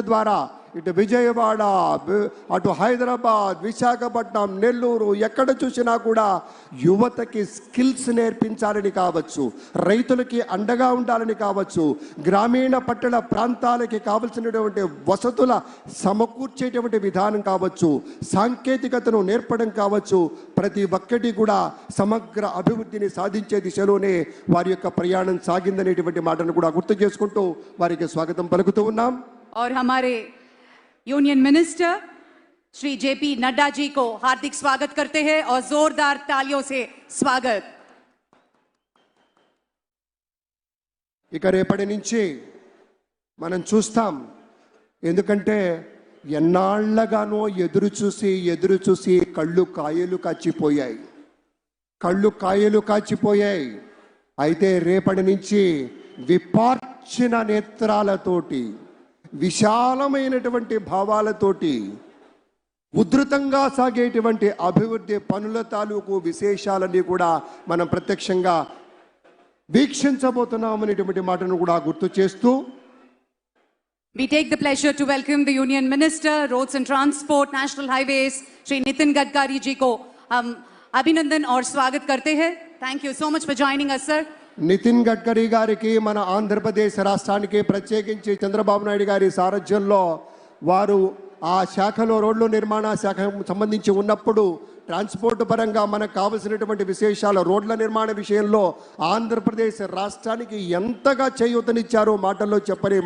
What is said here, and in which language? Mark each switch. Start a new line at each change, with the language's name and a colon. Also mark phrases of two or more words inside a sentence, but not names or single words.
Telugu: ద్వారా ఇటు విజయవాడ, అటు హైదరాబాద్, విశాఖపట్నం, నెల్లూరు, ఎక్కడ చూసినా కూడా యువతకి స్కిల్స్ నేర్పించాలని కావచ్చు, రైతులకి అండగా ఉండాలని కావచ్చు, గ్రామీణ పట్టణ ప్రాంతాలకి కావలసినటువంటి వసతుల సమకూర్చేటువంటి విధానం కావచ్చు, సాంకేతికతను నేర్పడం కావచ్చు, ప్రతి ఒక్కటి కూడా సమగ్ర అభివృద్ధిని సాధించే దిశలోనే వారి యొక్క ప్రయాణం సాగిందనేటువంటి మాటను కూడా గుర్తు చేసుకుంటూ వారికి స్వాగతం పలుకుతూ ఉన్నాం.
Hindi: और हमारे
English: union minister
Hindi: श्री JP नड्डा जी को हार्दिक स्वागत करते हैं और जोरदार तालियों से स्वागत.
Telugu: ఇక రేపటి నుంచి మనం చూస్తాం, ఎందుకంటే ఎన్నాళ్లగానో ఎదురు చూసి కళ్ళు కాయలు కాచిపోయాయి. అయితే రేపటి నుంచి విపార్చిన నేత్రాలతోటి, విశాలమైనటువంటి భావాలతోటి ఉధృతంగా సాగేటువంటి అభివృద్ధి పనుల తాలూకు విశేషాలన్నీ కూడా మనం ప్రత్యక్షంగా వీక్షించబోతున్నామనేటువంటి మాటను కూడా గుర్తు చేస్తూ
English: We take the pleasure to welcome the Union Minister, Roads and Transport, National Highways,
Hindi: श्री नितिन गडकरी जी को अभिनंदन और स्वागत करते हैं.
English: Thank you so much for joining us, sir.
Telugu: నితిన్ గడ్కరీ గారికి మన ఆంధ్రప్రదేశ్ రాష్ట్రానికి ప్రత్యేకించి చంద్రబాబు నాయుడు గారి సారథ్యంలో వారు ఆ శాఖలో రోడ్ల నిర్మాణ శాఖ సంబంధించి ఉన్నప్పుడు ట్రాన్స్పోర్ట్ పరంగా మనకు కావలసినటువంటి విశేషాలు రోడ్ల నిర్మాణ విషయంలో ఆంధ్రప్రదేశ్ రాష్ట్రానికి ఎంతగా చేయూతనిచ్చారో మాటల్లో చెప్పలేము.